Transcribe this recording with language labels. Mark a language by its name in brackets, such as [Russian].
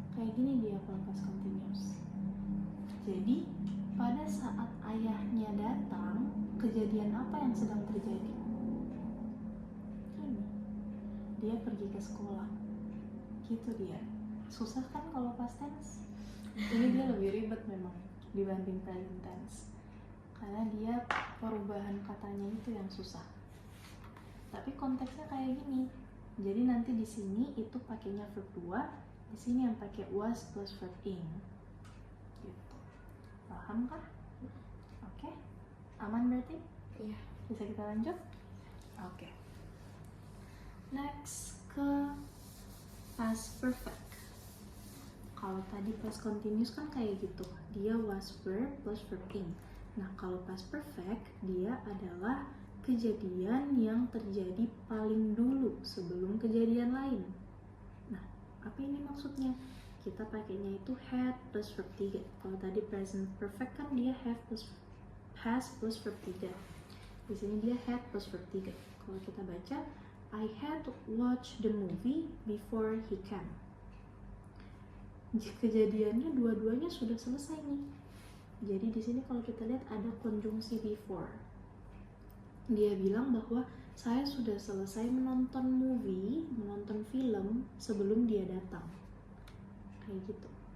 [Indonesian] Kayak gini dia kalau past continuous. Jadi, pada saat ayahnya datang, kejadian apa yang sedang terjadi? Ini. Dia pergi ke sekolah. Gitu dia. Susah kan kalau past tense? Ini dia lebih ribet memang dibanding present tense. Karena dia perubahan katanya itu yang susah. Tapi konteksnya kayak gini. Jadi nanti di sini itu pakainya verb 2, di sini yang pakai was plus verb in. Gitu. Paham kah? Oke. Aman berarti? Iya. Bisa kita lanjut? Oke. Next ke past perfect. Kalau tadi past continuous kan kayak gitu, dia was were plus verb in. Nah, kalau past perfect, dia adalah kejadian yang terjadi paling dulu sebelum kejadian lain. Nah, apa ini maksudnya? Kita pakainya itu had plus verb 3. Kalau tadi present perfect kan dia have plus has plus verb 3. Di sini dia had plus verb 3. Kalau kita baca, [English] I had watched the movie before he came. [Indonesian] Kejadiannya dua-duanya sudah selesai nih. Jadi di sini kalau kita lihat ada konjungsi before. Dia bilang bahwa saya sudah selesai menonton film sebelum dia datang. Kayak gitu.